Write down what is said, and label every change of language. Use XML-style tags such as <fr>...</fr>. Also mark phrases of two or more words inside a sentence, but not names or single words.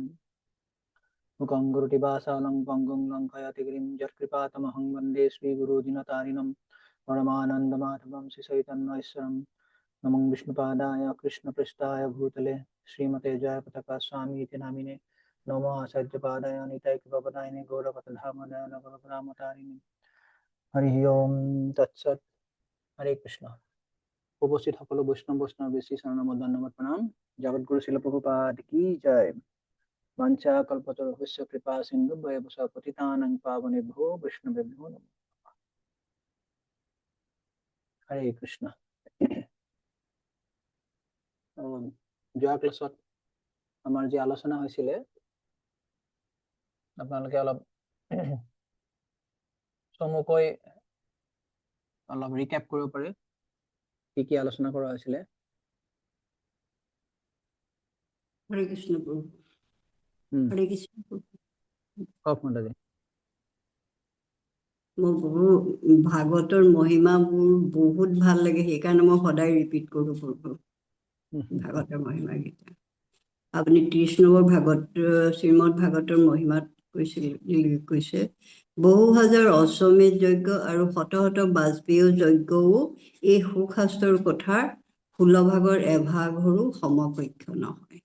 <sa>मुखं करोति वाचालं पङ्गुं लङ्घयति गिरिं यत्कृपातमहं वन्दे श्रीगुरुदिनतारिणं परमानन्दमाधवं श्रीचैतन्यैश्वरं। नमो विष्णुपादाय कृष्णपृष्ठाय भूतले श्रीमते जयपताका स्वामीति नामिने। नमो आचार्यपादाय नितायकपदायिने गौरपतधामदाय नगरपदामतारिणे। हरि ओम तत्सत्। हरे कृष्ण।</sa> <as>উপস্থিত সকলো বৈষ্ণৱ বৈষ্ণৱ বেশি শরণাম ধন্যবাদ প্রণাম। জগৎগুরু শিল প্রভুপাদ কি জয়।</as> <sa>বাঞ্ছা কল্পতরুভ্যশ্চ কৃপা সিন্ধু ভয়বশ পতিতানাং পাবনেভ্যো বৈষ্ণবেভ্যো নমঃ। হরে কৃষ্ণ।</sa> <as>যোৱা ক্লাছত আমাৰ যি আলোচনা হৈছিলে আপোনালোকে অলপ চমুকৈ অলপ ৰিকেপ কৰিব পাৰে কি কি আলোচনা কৰা হৈছিলে।</as> <sa>হরে কৃষ্ণ প্রভু। হরে কৃষ্ণ প্রভু।</sa> <as>কওক মাতাজী। মই ভাগৱতৰ মহিমাবোৰ বহুত ভাল লাগে, সেইকাৰণে মই সদায় ৰিপিট কৰোঁ প্ৰভু ভাগৱতৰ মহিমা গীতা। আপুনি 30 নম্বৰ ভাগৱত শ্ৰীমদ ভাগৱতৰ মহিমাত কৈছে বহু হাজাৰ অশ্বমেধ যজ্ঞ আৰু শত শত বাজপেয়ী যজ্ঞও এই সুশাস্ত্ৰৰ কথাৰ 16 ভাগৰ এভাগৰো সমকক্ষ নহয়।</as>